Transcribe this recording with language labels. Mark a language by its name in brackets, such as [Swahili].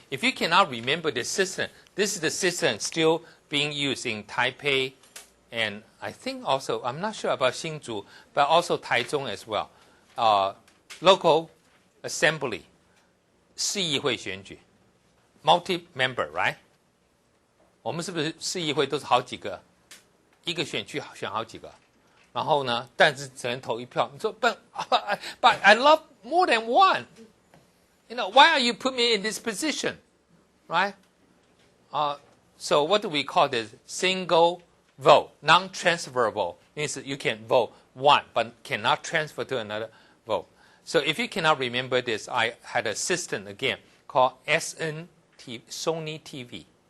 [English] If you cannot remember the system, this is the system still being used in Taipei, and I think also, I'm not sure about Hsinchu, but also Taichung as well. Local assembly, [Chinese] 市议会选举 [English] multi-member, right? [Chinese] 我们是不是市议会都是好几个，一个选区选好几个，然后呢，但是只能投一票。你说 [English] but I love more than one. Why are you put me in this position, right? So what do we call this? Single vote, non-transferable. Means you can vote one, but cannot transfer to another vote. So if you cannot remember this, I had a system again called SN Sony TV.